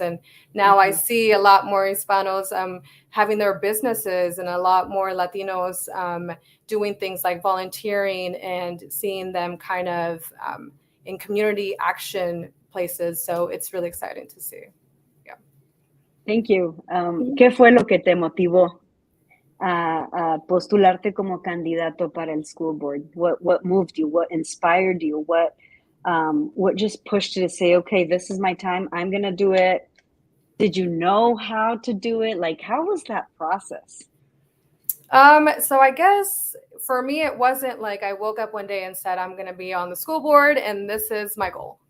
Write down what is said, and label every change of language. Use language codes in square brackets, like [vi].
[en] And now I see a lot more Hispanos having their businesses, and a lot more Latinos doing things like volunteering, and seeing them kind of in community action places. So it's really exciting to see. Yeah. Thank you. [es] ¿Qué fue lo que te motivó a postularte como candidato para el school board? [en] What moved you? What inspired you? What just pushed you to say, okay, this is my time, I'm gonna do it? Did you know how to do it? Like, how was that process? So I guess for me, it wasn't like I woke up one day and said, I'm going to be on the school board and this is my goal.